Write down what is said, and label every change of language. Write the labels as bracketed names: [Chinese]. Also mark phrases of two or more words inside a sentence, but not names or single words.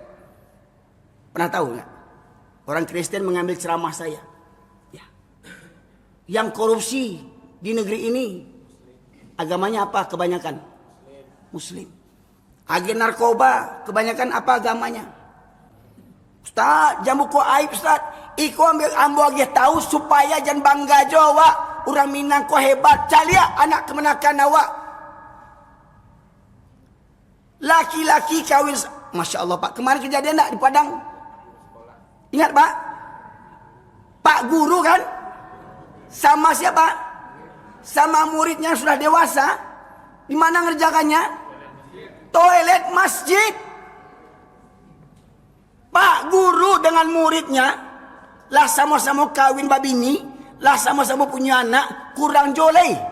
[Indonesian] Pernah tahu nggak? Orang Kristen mengambil ceramah saya. Ya. Yang korupsi di negeri ini agamanya apa kebanyakan? Muslim. Agen narkoba kebanyakan apa agamanya? [Minangkabau] Ustaz, jamu ko aib Ustaz. Iko ambo age tahu supaya jangan bangga Jawa. Orang Minang ko hebat. Calia anak kemenakan awak. [Indonesian] Laki-laki kawin. [Arabic] ما شاء الله [Indonesian] Pak. Kemarin kejadian tak di Padang? Ingat Pak? Pak guru kan? Sama siapa? Sama muridnya sudah dewasa. Di mana ngerjakannya? Toilet masjid. Pak guru dengan muridnya lah sama-sama kawin babini, lah sama-sama punya anak, kurang joleh.